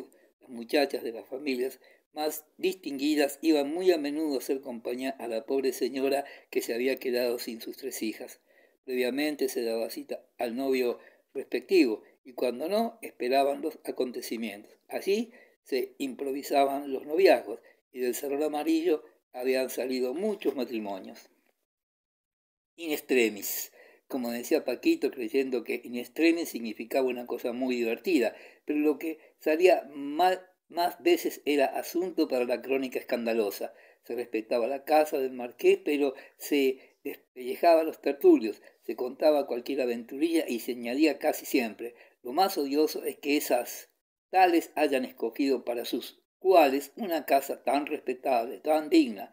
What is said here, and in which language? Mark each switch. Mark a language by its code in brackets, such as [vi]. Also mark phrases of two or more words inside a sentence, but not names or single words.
[es] Las muchachas de las familias más distinguidas iban muy a menudo a hacer compañía a la pobre señora que se había quedado sin sus tres hijas. Previamente se daba cita al novio respectivo y cuando no, esperaban los acontecimientos. Así se improvisaban los noviazgos y del Salón Amarillo habían salido muchos matrimonios. [la] In extremis, [es] como decía Paquito, creyendo que [la] in extremis [es] significaba una cosa muy divertida, pero lo que salía más veces era asunto para la crónica escandalosa. Se respetaba la casa del marqués, pero se despellejaba a los tertulios, se contaba cualquier aventurilla y se añadía casi siempre: lo más odioso es que esas tales hayan escogido para sus cuales una casa tan respetable, tan digna.